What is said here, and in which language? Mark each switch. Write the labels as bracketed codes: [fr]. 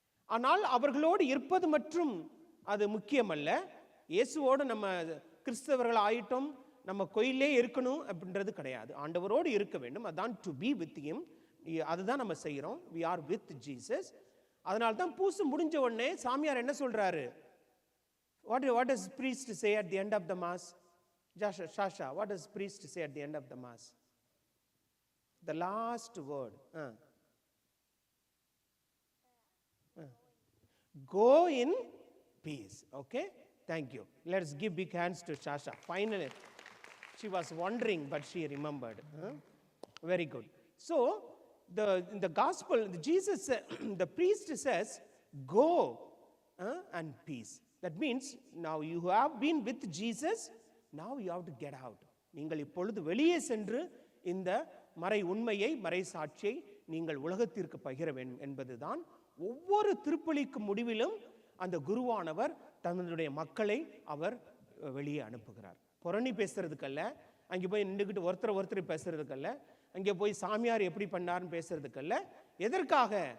[ta] ஆனால் அவர்களோடு இருப்பது மற்றும் அது முக்கியமல்ல. இயேசுவோடு நம்ம கிறிஸ்தவர்கள் ஆயிட்டோம், நம்ம கோயிலே இருக்கணும் அப்படின்றது கிடையாது. ஆண்டவரோடு இருக்க வேண்டும். அதான் [en] To be with him. [ta] அதுதான் நம்ம செய்கிறோம். [en] we are with Jesus. [ta] அதனால தான் பூசு முடிஞ்ச உடனே சாமியார் என்ன சொல்றாரு? [en] what does priest say at the end of the mass? Shasha, what does priest say at the end of the mass? The last word. Go in peace. Okay, thank you. Let's give big hands to Shasha. Finally, she was wondering, but she remembered. Very good. So in the gospel, Jesus, the priest says, go and peace. That means now you have been with Jesus, now you have to get out. [ta] நீங்கள் இப்பொழுது வெளியே சென்று இந்த மறை உண்மையை மறை சாட்சியை நீங்கள் உலகத்திற்கு பகிர வேண்டும் என்பதுதான். ஒவ்வொரு திருப்பலிக்கு முடிவிலும் அந்த குருவானவர் தன்னுடைய மக்களை அவர் வெளியே அனுப்புகிறார். புரணி பேசுறதுக்கல்ல, அங்கே போய் நின்றுக்கிட்டு ஒருத்தர் பேசுறதுக்கல்ல, அங்கே போய் சாமியார் எப்படி பண்ணார்னு பேசுறதுக்கல்ல. எதற்காக?